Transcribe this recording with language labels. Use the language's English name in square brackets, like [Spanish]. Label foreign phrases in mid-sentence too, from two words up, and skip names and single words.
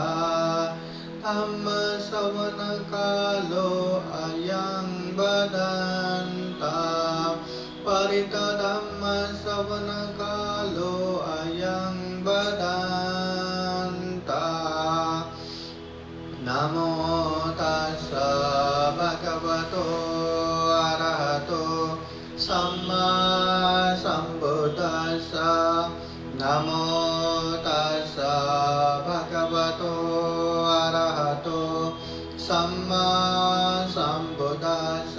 [Pali] धम्म श्रवण कालो अयं बदन्ता। परितधम्म श्रवण कालो अयं बदन्ता। नमो तस्स भगवतो अरहतो सम्मा सम्बुद्दस्स। नमो तस्स भगवतो अरहतो सम्मा सम्बुद्दस्स।